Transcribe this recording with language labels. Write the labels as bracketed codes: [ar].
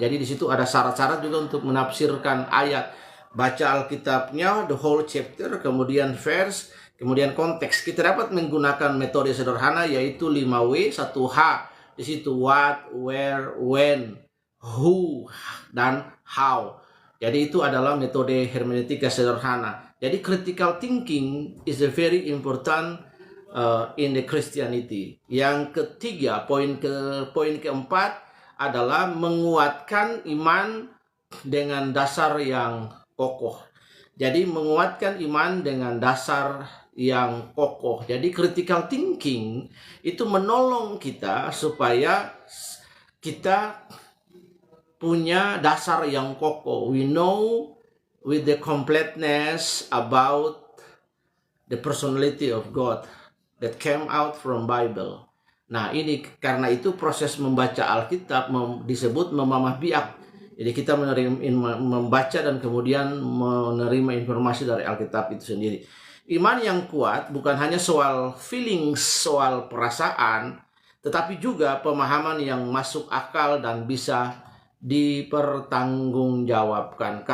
[id] Jadi di situ ada syarat-syarat juga untuk menafsirkan ayat. Baca Alkitabnya, [en] the whole chapter, [id] kemudian verse, kemudian konteks. Kita dapat menggunakan metode sederhana yaitu 5W, 1H. Di situ what, where, when, who, dan how. Jadi itu adalah metode hermeneutika sederhana. [en] Jadi critical thinking is a very important in the Christianity. [id] Yang ketiga, poin keempat adalah menguatkan iman dengan dasar yang kokoh. Jadi menguatkan iman dengan dasar yang kokoh. Jadi critical thinking itu menolong kita supaya kita punya dasar yang kokoh. [en] We know with the completeness about the personality of God that came out from Bible. [id] Nah, ini karena itu proses membaca Alkitab disebut memamah biak. Jadi kita membaca dan kemudian menerima informasi dari Alkitab itu sendiri. Iman yang kuat bukan hanya soal feelings, soal perasaan, tetapi juga pemahaman yang masuk akal dan bisa dipertanggungjawabkan.